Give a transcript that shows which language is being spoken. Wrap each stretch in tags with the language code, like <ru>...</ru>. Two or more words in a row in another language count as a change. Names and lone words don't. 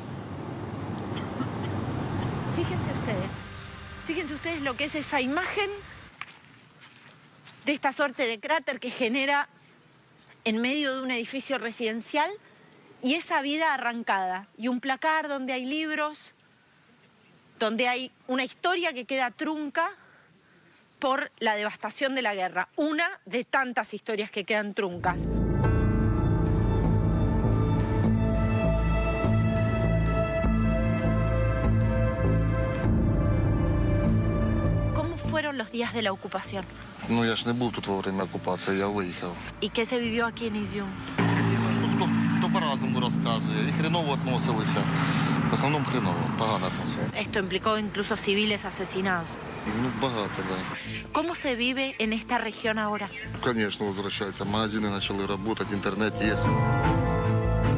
<es>Fíjense ustedes lo que es esa imagen de esta suerte de cráter que genera en medio de un edificio residencial y esa vida arrancada y un placar donde hay libros, donde hay una historia que queda trunca por la devastación de la guerra. Una de tantas historias que quedan truncas. ¿Cómo fueron los días de la ocupación?</es> <uk>Ну, я ж не був тут</uk> <ru>во время</ru> <uk>окупації, я виїхав.</uk> <es>¿Y qué se vivió aquí en Izium?</es> <uk>Хто по-разному розказує. І хреново відносилися. В основному хреново, погано відносилися.</uk> <es>Esto implicó incluso civiles asesinados.</es> <uk>Ну, багато, да.</uk> <es>¿Cómo se vive en esta región ahora?</es> <uk>Звісно, возвращаються. Магазини почали працювати, інтернет є.</uk>